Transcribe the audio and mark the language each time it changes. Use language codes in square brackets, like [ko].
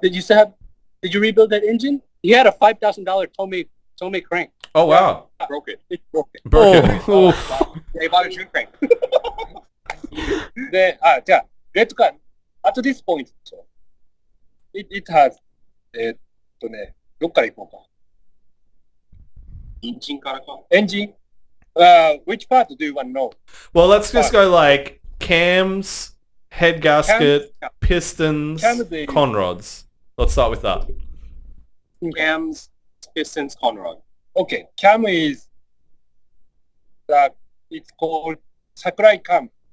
[en] Did you rebuild that engine? He had a $5,000 Tomei crank. Oh, wow. Broke it. It's broken. Broken. Oh. Oof. They bought a June crank. [ja] で、じゃあ、レッドカー、 [en] at this point, it has, [ja] どっから行こうか。エンジンからか。 [en] エンジン which part do you want to know? Well, let's just go like cams, head gasket, pistons, Cams, they- conrods. Let's start with that. Cams, pistons, conrod. Okay, cam is it's called Sakurai cam.